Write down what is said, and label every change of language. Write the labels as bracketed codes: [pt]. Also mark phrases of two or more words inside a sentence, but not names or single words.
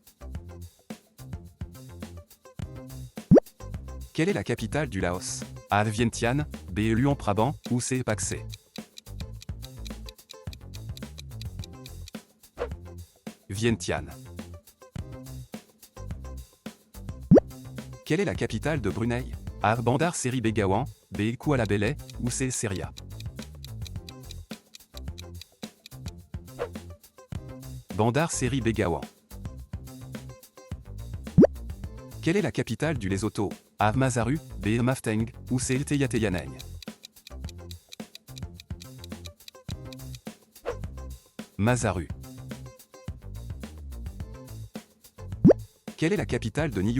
[fr] Quelle est la capitale du Laos? A. Vientiane, B. Luang Prabang, ou C. Paksé. Vientiane. Quelle est la capitale de Brunei? A. Bandar Seri Begawan, B. Kuala Belait, ou C. Seria. Bandar Seri Begawan. Quelle est la capitale du Lesotho? A. Masaru, B. Mafteng, ou C. Teyateyaneng. Masaru. Quelle est la capitale de Niue?